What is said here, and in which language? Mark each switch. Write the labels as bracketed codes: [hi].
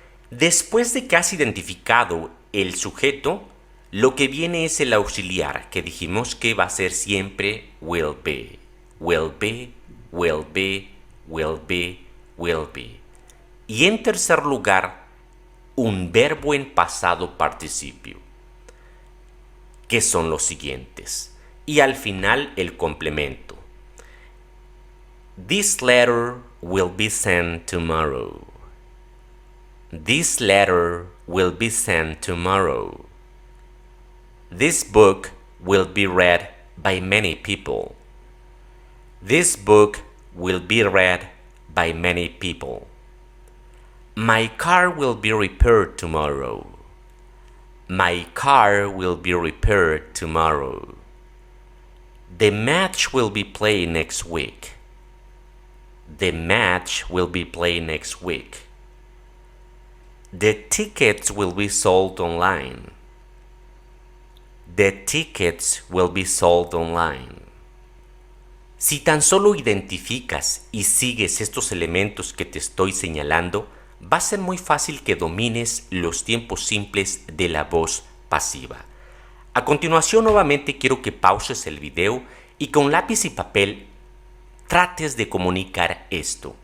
[es] Después de que has identificado el sujeto, lo que viene es el auxiliar, que dijimos que va a ser siempre will be. [en] Will be, will be, will be, will be. [es] Y en tercer lugar, un verbo en pasado participio, que son los siguientes. Y al final el complemento. [en] This letter will be sent tomorrow. This letter will be sent tomorrow. This book will be read by many people. This book will be read by many people. My car will be repaired tomorrow. My car will be repaired tomorrow. The match will be played next week. The match will be played next week. The tickets will be sold online. The tickets will be sold online. [es] Si tan solo identificas y sigues estos elementos que te estoy señalando, va a ser muy fácil que domines los tiempos simples de la voz pasiva. A continuación, nuevamente quiero que pauses el video y con lápiz y papel trates de comunicar esto.